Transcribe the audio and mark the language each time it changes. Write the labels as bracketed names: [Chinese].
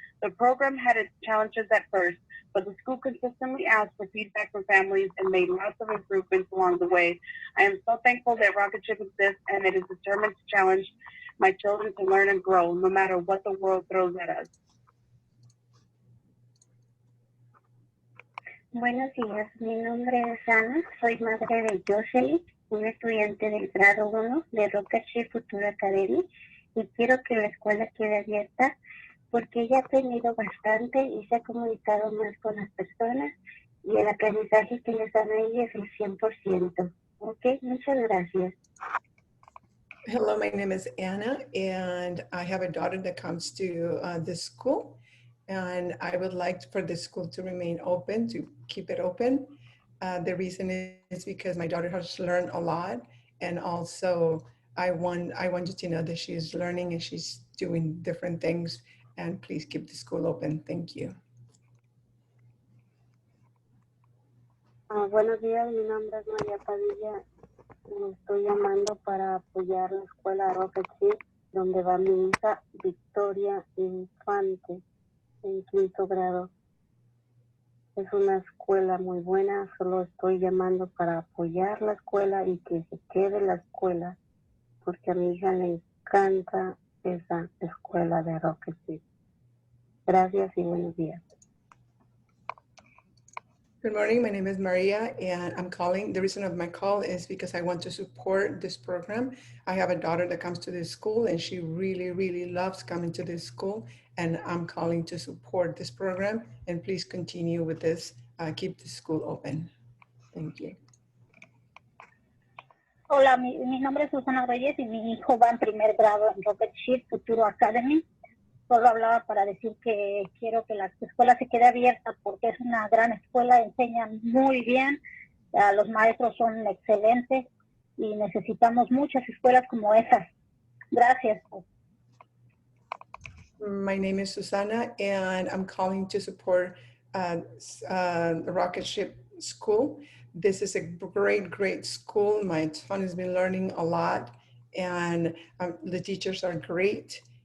[English] The program had its challenges at first, but the school consistently asked for feedback from families and made lots of improvements along the way. I am so thankful that Rocketship exists and it is determined to challenge my children to learn and grow, no matter what the world throws at us. [Spanish] Buenos días, mi nombre es Ana, soy madre de Jocelyn, una estudiante del grado 1 de Rocketship Futuro Academy, y quiero que la escuela quede abierta porque ella ha aprendido bastante y se ha comunicado más con las personas y el aprendizaje que les dan a ella es el 100%. Ok, muchas gracias. [English] Hello, my name is Anna, and I have a daughter that comes to this school. And I would like for the school to remain open, to keep it open. The reason is because my daughter has learned a lot. And also I want you to know that she's learning and she's doing different things. And please keep the school open. Thank you. [Spanish] Buenos días, mi nombre es María Padilla. Me estoy llamando para apoyar la escuela Rocketship, donde va mi hija Victoria Infante, en 5º grado. Es una escuela muy buena, solo estoy llamando para apoyar la escuela y que se quede la escuela, porque a mi hija le encanta esa escuela de Rocketship. Gracias y buenos días. [English] Good morning, my name is Maria, and I'm calling. The reason of my call is because I want to support this program. I have a daughter that comes to this school and she really, really loves coming to this school, and I'm calling to support this program, and please continue with this, keep the school open. Thank you. [Spanish] Hola, mi nombre es Susana Reyes y mi hijo va en 1er grado en Rocketship Futuro Academy. Solo hablaba para decir que quiero que la escuela se quede abierta porque es una gran escuela, enseñan muy bien, los maestros son excelentes y necesitamos muchas escuelas como esas. Gracias. [English] My name is Susana, and I'm calling to support the Rocketship School. This is a great, great school. My son has been learning a lot, and the teachers are great.